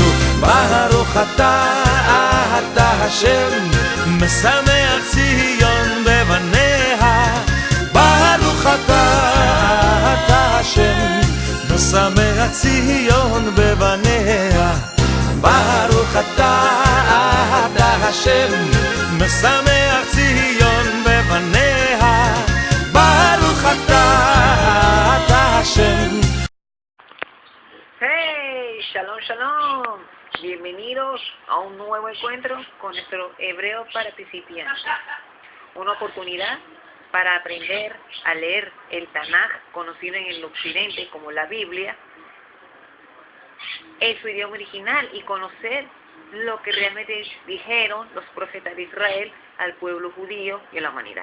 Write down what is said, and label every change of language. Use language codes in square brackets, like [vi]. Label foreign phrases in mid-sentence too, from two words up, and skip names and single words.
[he] ברוך אתה השם משמח ציון בבניה, ברוך אתה השם משמח ציון בבניה, ברוך אתה השם משמח ציון בבניה, ברוך אתה השם. Hey, שלום, שלום. [es] Bienvenidos a un nuevo encuentro con nuestro hebreo para principiantes. Una oportunidad para aprender a leer el Tanaj, conocido en el occidente como la Biblia, en su idioma original y conocer lo que realmente dijeron los profetas de Israel al pueblo judío y a la humanidad.